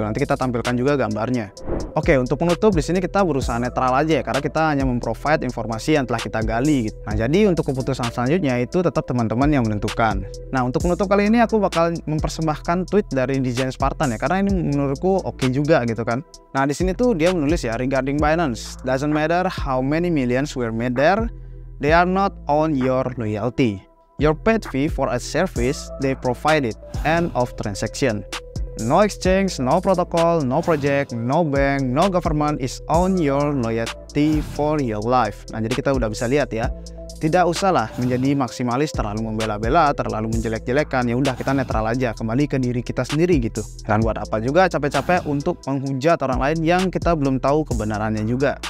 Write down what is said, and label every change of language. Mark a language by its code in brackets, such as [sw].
[id] Nanti kita tampilkan juga gambarnya. Oke, untuk penutup di sini kita berusaha netral aja ya, karena kita hanya memprovide informasi yang telah kita gali gitu. Nah, jadi untuk keputusan selanjutnya itu tetap teman-teman yang menentukan. Nah, untuk penutup kali ini aku bakal mempersembahkan tweet dari Design Spartan ya, karena ini menurutku oke juga gitu kan. [en] Nah, di sini tuh dia menulis ya, regarding Binance, doesn't matter how many millions were made there, they are not on your loyalty. Your paid fee for a service they provided. End of transaction. No exchange, no protocol, no project, no bank, no government is on your loyalty for your life. [id] Nah, jadi kita udah bisa lihat ya. Tidak usahlah menjadi maksimalis, terlalu membela-bela, terlalu menjelek-jelekan. Ya udah, kita netral aja, kembali ke diri kita sendiri gitu. Dan buat apa juga capek-capek untuk menghujat orang lain yang kita belum tahu kebenarannya juga.